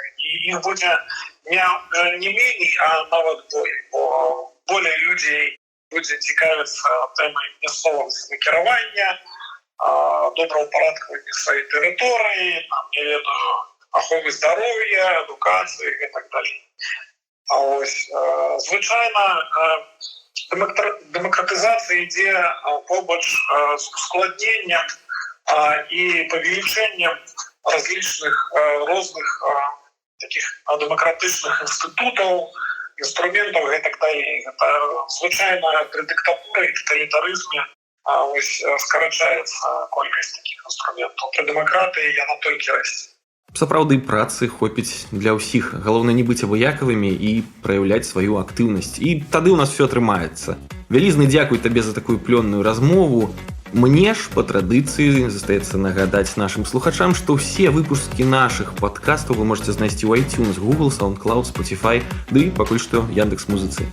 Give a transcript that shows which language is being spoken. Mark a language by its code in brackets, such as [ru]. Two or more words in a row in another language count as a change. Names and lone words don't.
[be] І іх будзе не меней, а нават болей, бо болей людзей будзе цікавіцца тэмай мясцовага самакіравання, добраўпарадкавання сваёй тэрыторыі, аховы здароўя, адукацыі і так далей. Звычайна дэмакратызацыя ідзе побач з ускладненнем і павелічэннем разлічных розных таких [ru] демократичных институтов, инструментов и так далее. Это звычайно при диктатуре и тоталитаризме скорочается колькость таких инструментов. При демократии [be] яна толькі расце. Сапраўды працы хопіць для ўсіх. Галоўнае не быць абыякавымі і праяўляць сваю актыўнасць. І тады ў нас все атрымаецца. Вялізны дзякуй табе за такую плённую размову. Мне ж по традыцыі застаецца нагадаць нашым слухачам, што ўсе выпускі нашых падкастаў [ru] вы можете [be] знайсці ў iTunes, Google, SoundCloud, Spotify, ды пакуль што Яндекс.Музыцы.